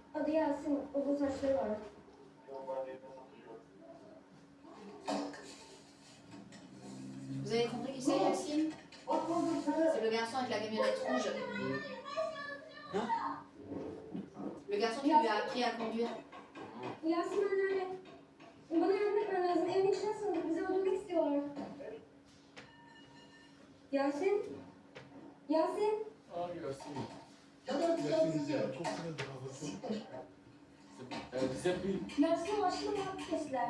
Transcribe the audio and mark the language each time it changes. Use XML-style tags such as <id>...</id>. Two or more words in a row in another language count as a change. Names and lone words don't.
<tr>Adı Yasin, uzun saçları var.</tr> <fr>Vous avez compris qui c'est, Yacine? C'est le garçon avec la camionnette rouge. Le garçon qui lui a appris à conduire.</fr> <tr>Yasin anneanne. Bana yardım etmen lazım. Evin içine sığındık. Bizi öldürmek istiyorlar. Yasin? Yasin? Ah, Yasin. Yasin başını muhabbet kestiler.</tr>